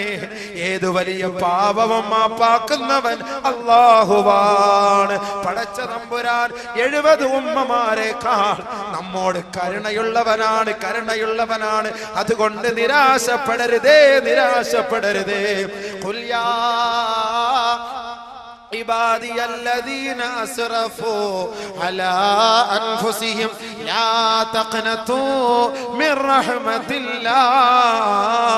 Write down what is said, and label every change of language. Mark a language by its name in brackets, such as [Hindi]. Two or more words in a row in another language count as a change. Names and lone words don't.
[Malayalam] ഏതു വലിയ പാപവും മാപ്പാക്കുന്നവൻ അല്ലാഹുവാണ്. പടച്ച തമ്പുരാൻ 70 ഉമ്മമാരെക്കാൾ നമ്മോട് കരുണയുള്ളവനാണ്, കരുണയുള്ളവനാണ്. അതുകൊണ്ട് നിരാശപ്പെടരുതേ, നിരാശപ്പെടരുതേ. [Arabic] قل يا عبادي الذين أسرفوا على أنفسهم لا تقنطوا من رحمة الله.